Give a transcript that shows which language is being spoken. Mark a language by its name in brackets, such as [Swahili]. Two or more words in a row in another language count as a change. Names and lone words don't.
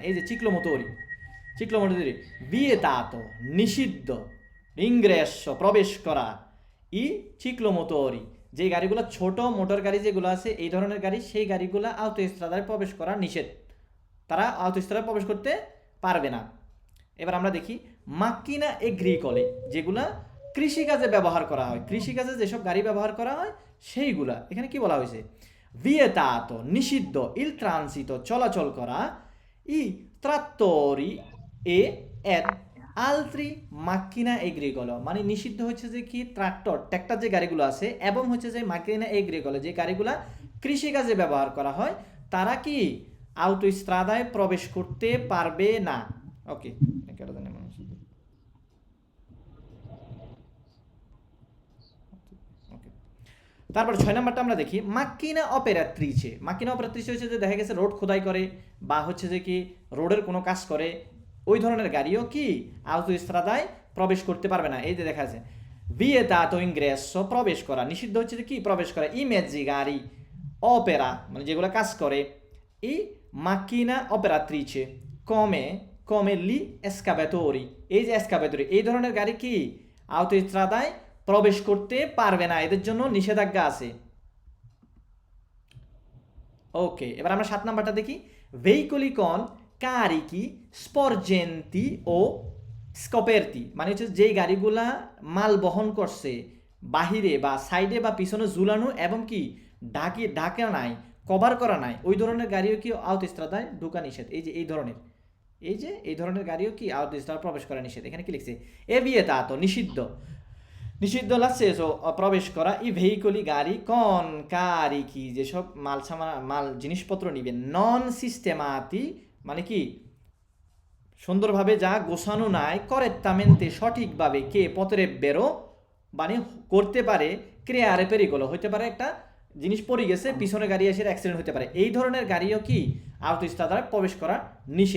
[Bangla] এই যে চিক্লোমোটোরি vietato নিষিদ্ধ, ইংরেসো প্রবেশ করা, [Italian] i ciclomotori, [Bangla] যে গাড়িগুলো ছোট মোটর গাড়ি যেগুলো আছে এই ধরনের গাড়ি, সেই গাড়িগুলো আউটোস্ট্রাদায় প্রবেশ করা নিষেধ, তারা আউটোস্ট্রাদায় প্রবেশ করতে পারবে না। এবার আমরা দেখি [Italian] macchine agricole, [Bangla] যেগুলা কৃষিকাজে ব্যবহার করা হয়, কৃষিকাজে যেসব গাড়ি ব্যবহার করা হয় সেইগুলা, এখানে কি বলা হয়েছে, vietato নিষিদ্ধ [Italian] il transito [Bangla] চলাচল করা, [Italian] i trattori e ed altri macchina agricole, [Bangla] মানে নিষিদ্ধ হচ্ছে যে কি ট্রাক্টর যে গাড়িগুলো আছে এবং হচ্ছে যে [Italian] macchine agricole [Bangla] যে গাড়িগুলা কৃষিকাজে ব্যবহার করা হয়, তারা কি আউটোস্ট্রাদায় প্রবেশ করতে পারবে না। ওকে, তারপর 6 নাম্বারটা আমরা দেখি [Italian] macchine operatrici. macchine operatrici [Bangla] হচ্ছে যে দেখা গেছে রোড খোদাই করে বা হচ্ছে যে কি রোডের কোনো কাজ করে, ওই ধরনের গাড়িও কি আউটোস্ট্রাদায় প্রবেশ করতে পারবে না। এই যে দেখা আছে [Italian] vietato ingresso [Bangla] প্রবেশ করা, নিষিদ্ধ হচ্ছে যে কি প্রবেশ করা, [Italian] i mezzi [Bangla] গাড়ি অপেরা, মানে যেগুলো কাজ করে, [Italian] i macchina operatrice come gli escavatori, [Bangla] এই যে এসকাভেটরি, এই ধরনের গাড়ি কি আউটোস্ট্রাদায় প্রবেশ করতে পারবে না, এদের জন্য নিষেধাজ্ঞা আছে। ওকে, এবার আমরা 7 নাম্বারটা দেখি [Italian] veicoli con carichi sporgenti o scoperti, [Bangla] মানে হচ্ছে যেই গাড়িগুলা মাল বহন করছে বাহিরে বা সাইডে বা পিছনে ঝুলানো এবং কি ঢাকা নাই, কভার করা নাই, ওই ধরনের গাড়িও কি আউটোস্ট্রাদায় ঢোকা নিষেধ। এই ধরনের গাড়িও কি আউটোস্ট্রাদায় প্রবেশ করা নিষেধ। এখানে কি লিখছে, [Italian] è vietato [Bangla] নিষিদ্ধ নিষিদ্ধ l'accesso প্রবেশ করা [Italian] i veicoli [Bangla] গাড়ি [Italian] con carichi [Bangla] যেসব মাল জিনিসপত্র নিবে [Italian] non sistemati [Bangla] মানে কি সুন্দরভাবে যা গোছানো নাই করেক্টামেন্তে সঠিকভাবে [Italian] che potrebbero [Bangla] মানে করতে পারে [Italian] creare pericolo [Bangla] হতে পারে একটা জিনিস পড়ে গেছে পিছনে গাড়ি এসে অ্যাক্সিডেন্ট হতে পারে এই ধরনের গাড়িও কি আউটোস্ট্রাদায় প্রবেশ করা নিষেধ।